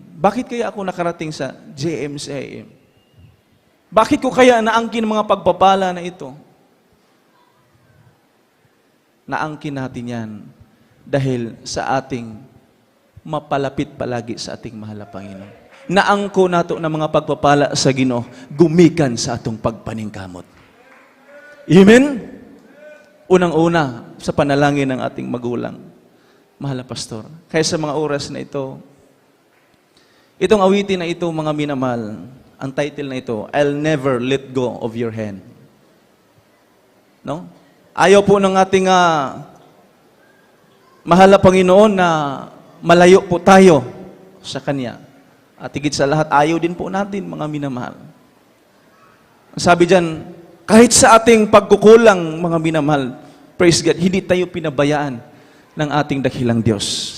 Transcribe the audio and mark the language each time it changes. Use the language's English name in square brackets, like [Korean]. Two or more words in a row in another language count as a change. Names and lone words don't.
[Filipino] Bakit kaya ako nakarating sa JMCIM? Bakit ko kaya naangkin mga pagpapala na ito? Naangkin natin yan dahil sa ating mapalapit palagi sa ating mahal na Panginoon. [Cebuano] Naangko nato ng mga pagpapala sa Ginoo, gumikan sa atong pagpaningkamot. [Filipino] Amen? Unang-una, sa panalangin ng ating magulang, mahal na pastor. Kaya sa mga oras na ito, itong awitin na ito, mga minamahal, ang title na ito, [English] I'll never let go of your hand. [Filipino] No? Ayaw po ng ating mahal na Panginoon na malayo po tayo sa Kanya. At higit sa lahat, ayaw din po natin, mga minamahal. Sabi dyan, kahit sa ating pagkukulang, mga minamahal, [English] praise God, [Filipino] hindi tayo pinabayaan ng ating dakilang Diyos.